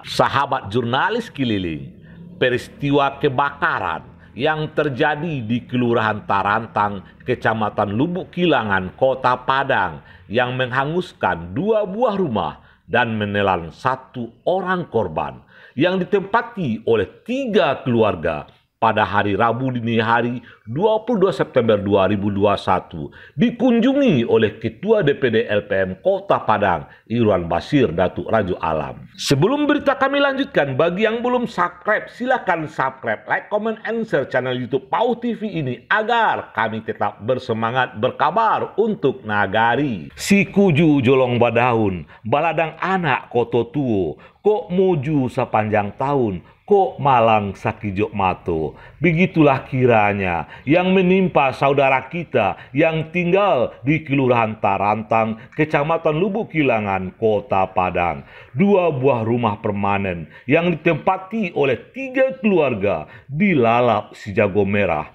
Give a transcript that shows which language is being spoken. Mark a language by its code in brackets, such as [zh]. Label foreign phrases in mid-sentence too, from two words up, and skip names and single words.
[id] Sahabat jurnalis keliling, peristiwa kebakaran yang terjadi di Kelurahan Tarantang, Kecamatan Lubuk Kilangan, Kota Padang, yang menghanguskan 2 buah rumah dan menelan 1 orang korban, yang ditempati oleh 3 keluarga pada hari Rabu dini hari 22 September 2021 dikunjungi oleh Ketua DPD LPM Kota Padang, Irwan Basir Datuk Rajo Alam. Sebelum berita kami lanjutkan, bagi yang belum subscribe, silakan subscribe, [en] like, comment, and share channel YouTube [id] PAU TV ini agar kami tetap bersemangat berkabar untuk nagari. [min] Si kuju jolong badaun, baladang anak koto tuo, kok muju sepanjang tahun, kok malang sakijok mato. [id] Begitulah kiranya yang menimpa saudara kita yang tinggal di Kelurahan Tarantang, Kecamatan Lubuk Kilangan, Kota Padang. 2 buah rumah permanen yang ditempati oleh 3 keluarga dilalap si jago merah.